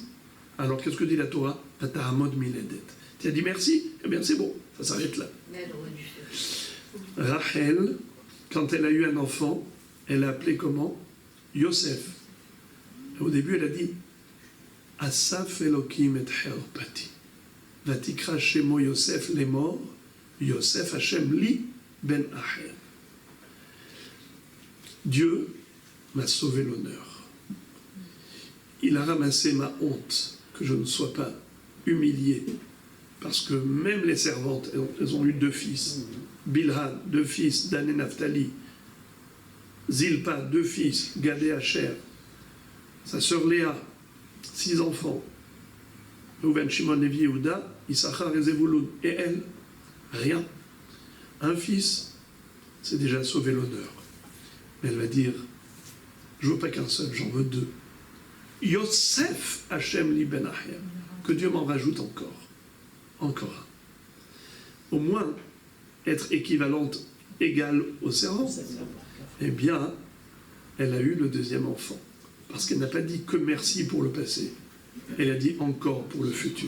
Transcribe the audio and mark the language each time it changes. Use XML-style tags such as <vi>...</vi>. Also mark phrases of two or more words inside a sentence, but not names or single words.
<fr>Alors qu'est-ce que dit la Torah?</fr> <he>ותעמוד מלדת.</he> <fr>Tu as dit merci? Eh bien c'est bon, ça s'arrête là. Rachel, quand elle a eu un enfant, elle l'a appelé comment? Yosef. Au début, elle a dit</fr> <he>אסף אלוקים את חרפתי. ויקרא שמו יוסף לאמר, יוסף ה' לי בן אחר.</he> <fr>Dieu m'a sauvé l'honneur. Il a ramassé ma honte, que je ne sois pas humilié. Parce que même les servantes, elles ont eu 2 fils. Bilhan, 2 fils, Dan et Naphtali. Zilpa, 2 fils, Gad et Asher. Sa sœur Léa, 6 enfants. Reuven, Shimon, Lévi, Yehuda, Issachar et Zevulun. Et elle, rien. Un fils, c'est déjà sauver l'honneur. Mais elle va dire, je veux pas qu'un seul, j'en veux 2.</fr> <he>יוסף ה' לי בן אחר.</he> <fr>Que Dieu m'en rajoute encore. Encore un. Au moins, être équivalente, égale au servant. Eh bien, elle a eu le 2e enfant. Parce qu'elle n'a pas dit que merci pour le passé. Elle a dit encore pour le futur.</fr>